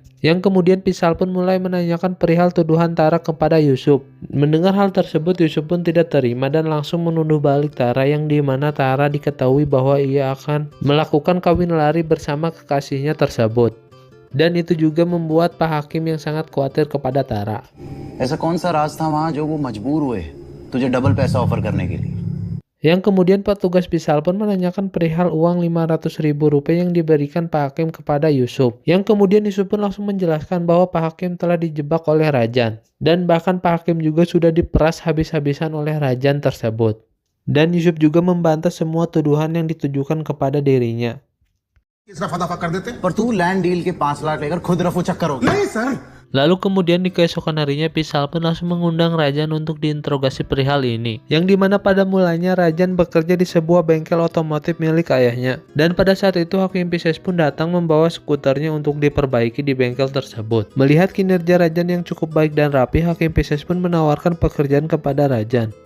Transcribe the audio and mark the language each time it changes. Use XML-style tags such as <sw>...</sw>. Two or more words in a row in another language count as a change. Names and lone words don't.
<id>Yang kemudian Vishal pun mulai menanyakan perihal tuduhan Tara kepada Yusuf. Mendengar hal tersebut, Yusuf pun tidak terima dan langsung menuduh balik Tara, yang dimana Tara diketahui bahwa ia akan melakukan kawin lari bersama kekasihnya tersebut. Dan itu juga membuat Pak Hakim yang sangat khawatir kepada Tara.</id> <hi>ऐसा कौन सा राज था वहाँ जो वो मजबूर हुए तुझे डबल पैसा ऑफर करने के लिए.</hi> <id>Yang kemudian petugas Vishal pun menanyakan perihal uang 500.000 rupiah yang diberikan Pak Hakim kepada Yusuf. Yang kemudian Yusuf pun langsung menjelaskan bahwa Pak Hakim telah dijebak oleh Rajan. Dan bahkan Pak Hakim juga sudah diperas habis-habisan oleh Rajan tersebut. Dan Yusuf juga membantah semua tuduhan yang ditujukan kepada dirinya.</id> <hi>पर तू</hi> <en>land deal</en> <hi>के 5 लाख लेकर खुद रफू चक्कर हो गया. नहीं सर.</hi> <id>Lalu kemudian di keesokan harinya Vishal pun langsung mengundang Rajan untuk diinterogasi perihal ini. Yang dimana pada mulanya Rajan bekerja di sebuah bengkel otomotif milik ayahnya. Dan pada saat itu Hakim Pisces pun datang membawa skuternya untuk diperbaiki di bengkel tersebut. Melihat kinerja Rajan yang cukup baik dan rapi, Hakim Pisces pun menawarkan pekerjaan kepada Rajan.</id>